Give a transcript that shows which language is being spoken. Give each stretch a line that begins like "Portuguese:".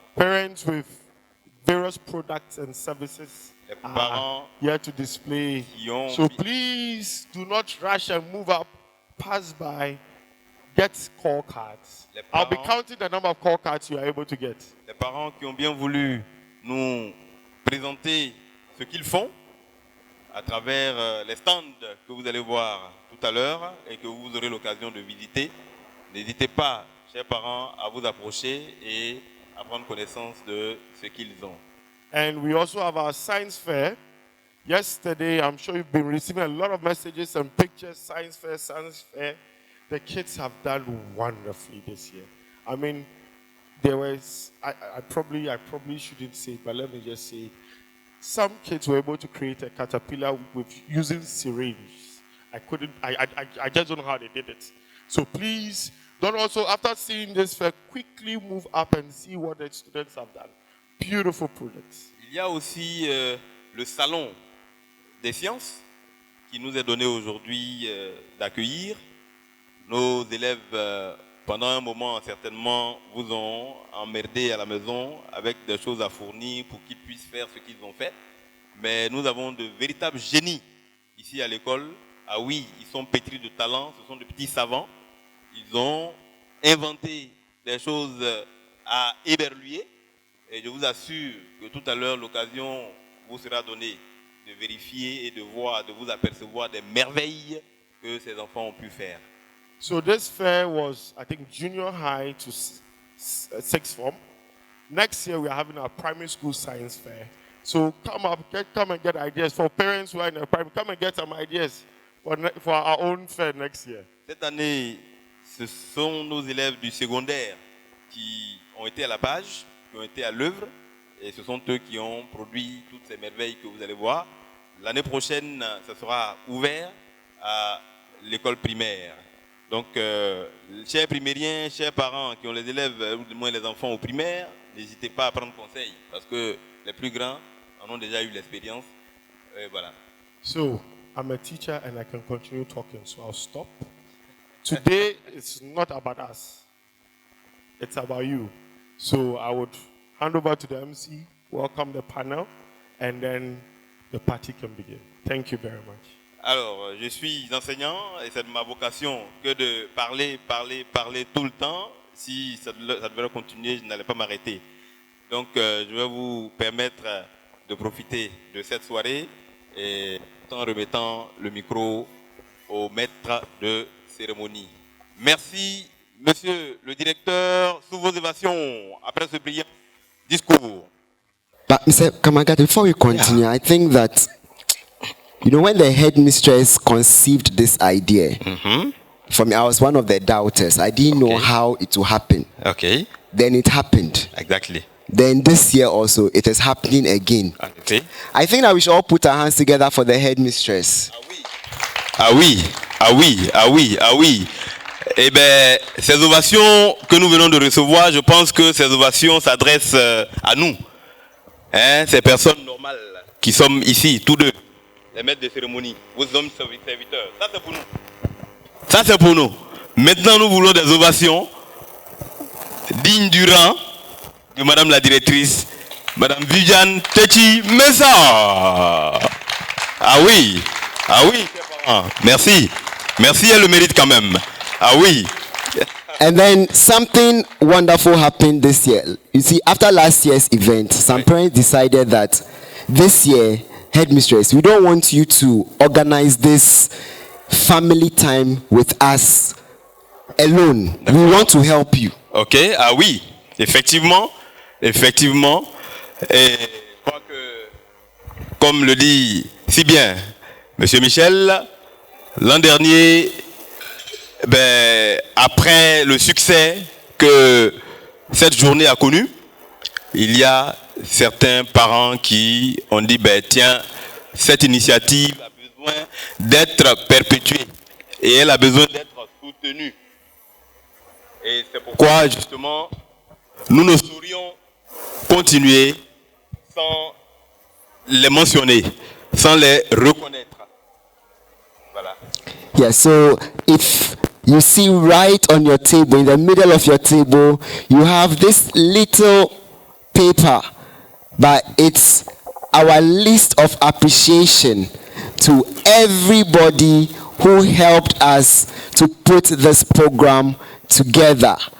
English: parents with various products and services
French: Les
English: are parents here to display.
French: qui ont
English: So please do not rush and move up, pass by, get call cards.
French: Les
English: I'll be
French: parents-
English: counting the number of call cards you are able to get.
French: les parents qui ont bien voulu nous présenter ce qu'ils font à travers les stands que vous allez voir tout à l'heure et que vous aurez l'occasion de visiter. N'hésitez pas, chers parents, à vous approcher et à prendre connaissance de ce qu'ils ont.
English: And we also have our science fair. Yesterday, I'm sure you've been receiving a lot of messages and pictures. Science fair. The kids have done wonderfully this year. I mean, there was, I probably shouldn't say it, but let me just say, some kids were able to create a caterpillar with using syringes. I just don't know how they did it. So please, don't also, after seeing this fair, quickly move up and see what the students have done. Beautiful projects.
French: Il y a aussi le salon des sciences qui nous est donné aujourd'hui d'accueillir. Nos élèves, pendant un moment, certainement, vous ont emmerdé à la maison avec des choses à fournir pour qu'ils puissent faire ce qu'ils ont fait. Mais nous avons de véritables génies ici à l'école. Ah oui, ils sont pétris de talent, ce sont de petits savants. Ils ont inventé des choses à éberluer. Et je vous assure que tout à l'heure, l'occasion vous sera donnée de vérifier et de voir, de vous apercevoir des merveilles que ces enfants ont pu faire.
English: So this fair was, I think, junior high to sixth form. Next year, we are having our primary school science fair. So come and get ideas for parents who are in the primary. Come and get some ideas for our own fair next year.
French: Cette année, ce sont nos élèves du secondaire qui ont été à la page, qui ont été à l'œuvre, et ce sont eux qui ont produit toutes ces merveilles que vous allez voir. L'année prochaine, ça sera ouvert à l'école primaire. Donc, chers primériens, chers parents qui ont les élèves, ou du moins les enfants au primaire, n'hésitez pas à prendre conseil, parce que les plus grands en ont déjà eu l'expérience. Voilà.
English: So I'm a teacher and I can continue talking, so I'll stop. Today, it's not about us. It's about you. So I would hand over to the MC, welcome the panel, and then the party can begin. Thank you very much.
French: Alors, je suis enseignant et c'est ma vocation que de parler tout le temps. Si ça devait continuer, je n'allais pas m'arrêter. Donc, je vais vous permettre de profiter de cette soirée et en remettant le micro au maître de cérémonie. Merci, monsieur le directeur, sous vos ovations après ce brillant discours.
English: But Mr. Kamagata, before we continue, I think that, you know, when the headmistress conceived this idea, for me, I was one of the doubters. I didn't know how it would happen. Okay, Then it happened. exactly. Then this year also, it is happening again. Okay. I think that we should all put our hands together for the headmistress.
French: Ah oui, ah oui, ah oui, ah oui. Eh bien, ces ovations que nous venons de recevoir, je pense que ces ovations s'adressent à nous. Hein, ces personnes normales qui sommes ici, tous deux, les maîtres de cérémonie, vos hommes serviteurs. Ça, c'est pour nous. Ça, c'est pour nous. Maintenant, nous voulons des ovations dignes du rang de Madame la directrice, Madame Viviane Techi Mesa. Ah oui, ah oui. Merci. Merci, elle le mérite quand même. Ah oui.
English: And then something wonderful happened this year. You see, after last year's event, some parents decided that this year, headmistress, we don't want you to organize this family time with us alone. We want to help you.
French: Ok, ah oui, effectivement. Et je crois que, comme le dit si bien Monsieur Michel, l'an dernier, après le succès que cette journée a connu, il y a certains parents qui ont dit, tiens, cette initiative a besoin d'être perpétuée et elle a besoin d'être soutenue. Et c'est pourquoi, justement, nous ne saurions continuer sans les mentionner, sans les reconnaître. Voilà.
English: Yeah, so if you see right on your table, in the middle of your table, you have this little paper, but it's our list of appreciation to everybody who helped us to put this program together.